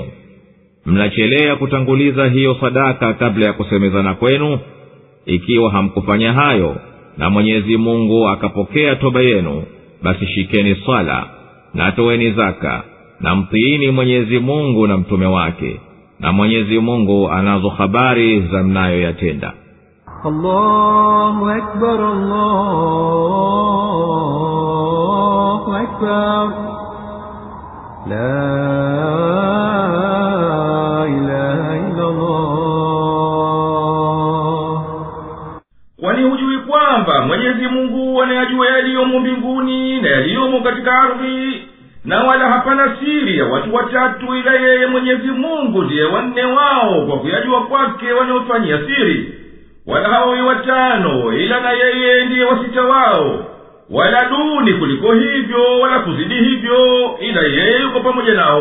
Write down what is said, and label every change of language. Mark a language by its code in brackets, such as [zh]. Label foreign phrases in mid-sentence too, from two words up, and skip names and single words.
[sw] Mnachelea kutanguliza hiyo sadaka kabla ya kusemezana kwenu. Ikiwa hamkufanya hayo na Mwenyezi Mungu akapokea toba yenu, basi shikeni swala na toeni zaka, na mtiini Mwenyezi Mungu na mtume wake, na Mwenyezi Mungu anazo habari za mnayoyatenda. [ar] الله أكبر، الله أكبر، لا إله إلا الله. [sw] Kwani hujui kwamba Mwenyezi Mungu anayajua yaliyomo mbinguni na yaliyomo katika ardhi, na wala hapana siri ya watu watatu ila yeye Mwenyezi Mungu ndiye wanne wao kwa kuyajua kwake wanaofanyia siri, wala hawawi watano ila na yeye ndiye wasita wao, wala duni kuliko hivyo wala kuzidi hivyo ila yeye yuko pamoja nao.